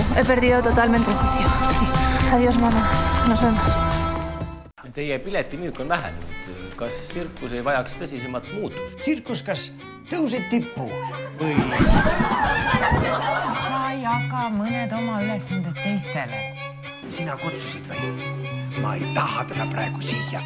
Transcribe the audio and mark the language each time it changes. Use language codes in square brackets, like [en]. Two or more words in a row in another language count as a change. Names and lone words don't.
[es] He perdido totalmente el juicio. Sí. Adiós, mamá. Nos vemos. [et] Teie piletimüük on vähenenud. Kas tsirkus ei vajaks tõsisemat muutust? Tsirkus kas tõuseb tippu või? Sa jaga mõned oma ülesanded teistele. Sina kutsusid või? Ma ei taha teda praegu siia.